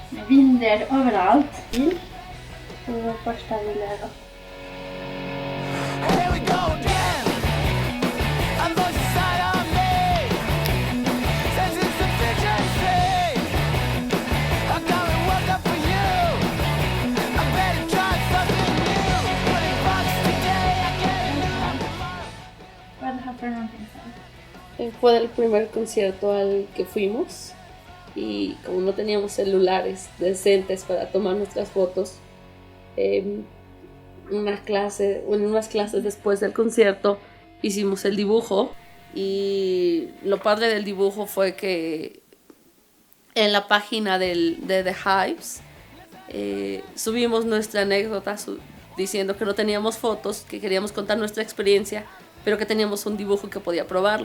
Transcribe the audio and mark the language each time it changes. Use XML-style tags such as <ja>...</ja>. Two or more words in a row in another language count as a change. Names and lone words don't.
<sv>bilder överallt. Det var första bilden då.</sv> <en>Here we go again. A voice inside of me says it's sufficiency. I'm gonna work up for you. I better try something new. But it bugs today, I get it tomorrow.</en> <sv>Vad är det här för någonting sen?</sv> <es>Fue el primer concierto al que fuimos y como no teníamos celulares decentes para tomar nuestras fotos, en unas clases después del concierto hicimos el dibujo y lo padre del dibujo fue que en la página de The Hives subimos nuestra anécdota diciendo que no teníamos fotos, que queríamos contar nuestra experiencia, pero que teníamos un dibujo que podía probarlo.</es>